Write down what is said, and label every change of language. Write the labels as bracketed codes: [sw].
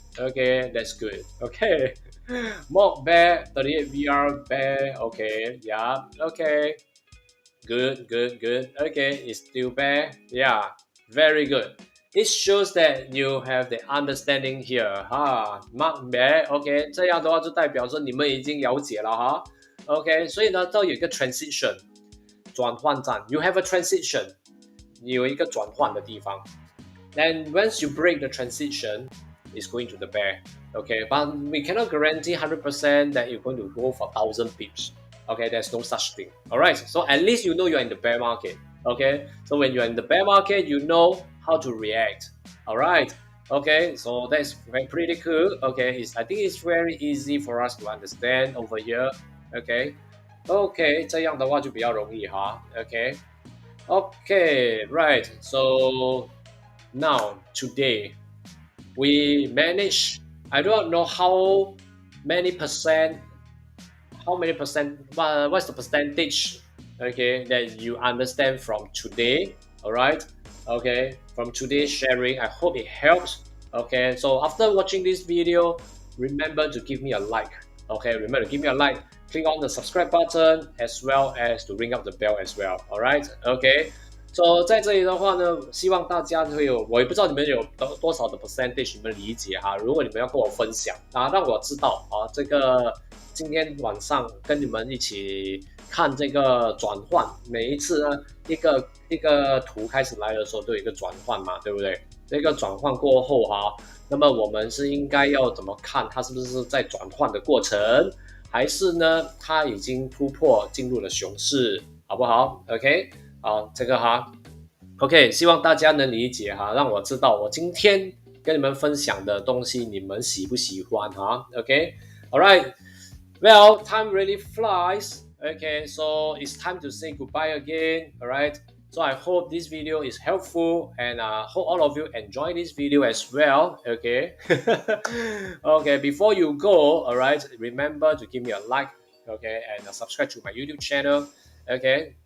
[en] Okay, that's good. Okay, mock bear, 38 VR bear. Okay, yeah. Okay. Good. Okay, it's still bear. Yeah, very good. It shows that you have the understanding here. Mark bear. [zh] OK， 这样的话就代表说你们已经了解了OK， 所以呢，都有一个 transition 转换站。 [en] You have a transition， [zh] 你有一个转换的地方。 [en] Then once you break the transition, it's going to the bear. Okay, but we cannot guarantee 100% that you're going to go for 1,000 pips. Okay, there's no such thing. All right, so at least you know you're in the bear market. Okay, so when you're in the bear market, you know how to react. All right, Okay, so that's pretty cool. Okay, I think it's very easy for us to understand over here. [zh] Okay, okay, 这样的话就比较容易哈。 [en] Okay, okay, right. So now today we manage. I don't know many percent what's the percentage, okay, that you understand from today. All right, okay, from today's sharing, I hope it helps. Okay, so after watching this video, remember to give me a like. Okay, remember to give me a like, click on the subscribe button as well as to ring up the bell as well. All right, okay. [zh] So 在这里的话呢，希望大家会有，我也不知道你们有多少的 percentage 你们理解哈。如果你们要跟我分享啊，让我知道啊，这个今天晚上跟你们一起看这个转换，每一次呢一个图开始来的时候都有一个转换嘛，对不对？这个转换过后哈，那么我们是应该要怎么看它是不是在转换的过程，还是呢它已经突破进入了熊市，好不好 ？OK。好，这个哈 ，OK， 希望大家能理解哈，让我知道我今天跟你们分享的东西你们喜不喜欢哈 ？OK，All right， [en] Well, time really flies. Okay, so it's time to say goodbye again. All right. So I hope this video is helpful and hope all of you enjoy this video as well. Okay. Okay. Before you go, all right, remember to give me a like. Okay, and subscribe to my YouTube channel. Okay.